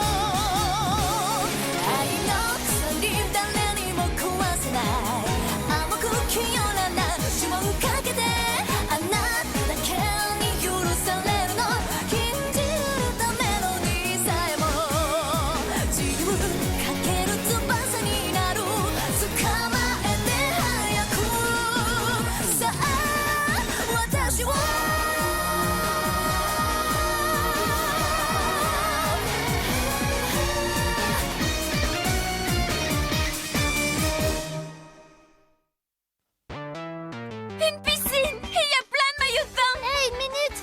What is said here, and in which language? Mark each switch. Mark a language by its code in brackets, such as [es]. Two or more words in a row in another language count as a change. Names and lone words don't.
[ja] 愛の鎖誰にも壊せない甘く清らな呪文かけてあなただけに許されるの禁じられたメロディーさえも自由かける翼になる捕まえて早くさあ私を [fr] Une piscine! Et il y a plein de maillots de bain! Hé, une minute!